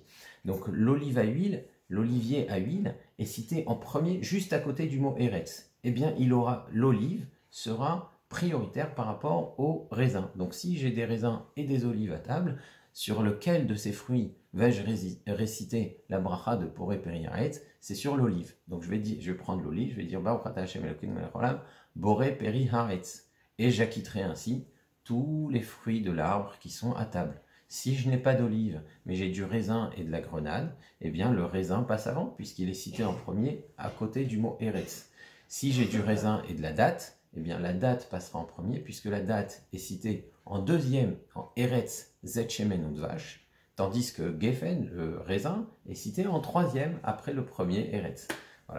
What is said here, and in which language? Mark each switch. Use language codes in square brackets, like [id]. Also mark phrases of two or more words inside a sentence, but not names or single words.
[fr] Donc l'olive à huile, l'olivier à huile est cité en premier juste à côté du mot Eretz. Eh bien, l'olive sera prioritaire par rapport aux raisins. Donc si j'ai des raisins et des olives à table, sur lequel de ces fruits vais-je réciter la bracha de [he] בורא פרי העץ? [fr] C'est sur l'olive. Donc je vais prendre l'olive, je vais dire [he] ברוך אתה השם אלוקינו מלך העולם בורא פרי העץ. [fr] Et j'acquitterai ainsi tous les fruits de l'arbre qui sont à table. Si je n'ai pas d'olive, mais j'ai du raisin et de la grenade, eh bien le raisin passe avant, puisqu'il est cité en premier à côté du mot Eretz. Si j'ai du raisin et de la date, eh bien la date passera en premier, puisque la date est citée en deuxième, en [he] ארץ זית שמן ודבש, [fr] tandis que Geffen, le raisin, est cité en troisième après le premier Eretz.